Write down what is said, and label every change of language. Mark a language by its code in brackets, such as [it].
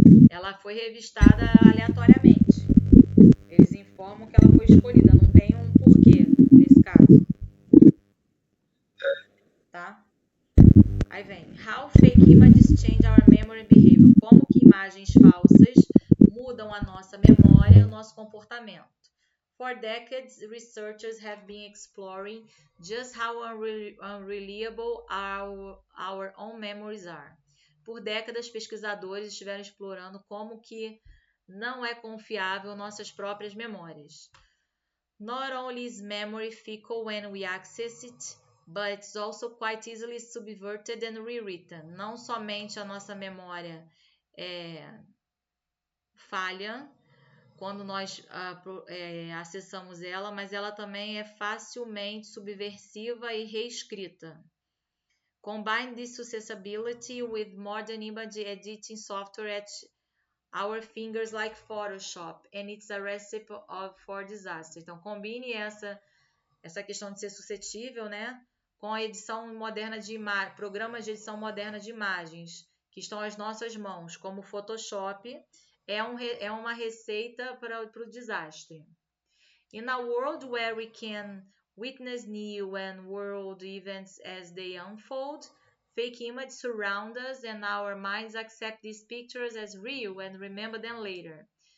[pt] Ela foi revistada aleatoriamente. Eles informam que ela foi escolhida, não tem um porquê nesse caso. Tá? Aí vem, [en] how fake images change our memory and behavior. [pt] Como que imagens falsas mudam a nossa memória e o nosso comportamento. [en] For decades, researchers have been exploring just how unreliable our own memories are. [pt] Por décadas, pesquisadores estiveram explorando como que não é confiável nossas próprias memórias. [en] Not only is memory fickle when we access it, but it's also quite easily subverted and rewritten. [pt] Não somente a nossa memória falha quando nós acessamos ela, mas ela também é facilmente subversiva e reescrita. [en] Combine this accessibility with modern image editing software at our fingers like Photoshop, and it's a recipe for disaster. [pt] Então, combine essa questão de ser suscetível, né, com a edição moderna de programas de edição moderna de imagens, que estão às nossas mãos, como o Photoshop, é uma receita para o desastre. [en] In a world where we can witness new and world events as they unfold, fake images surround us and our minds accept these pictures as real and remember them later.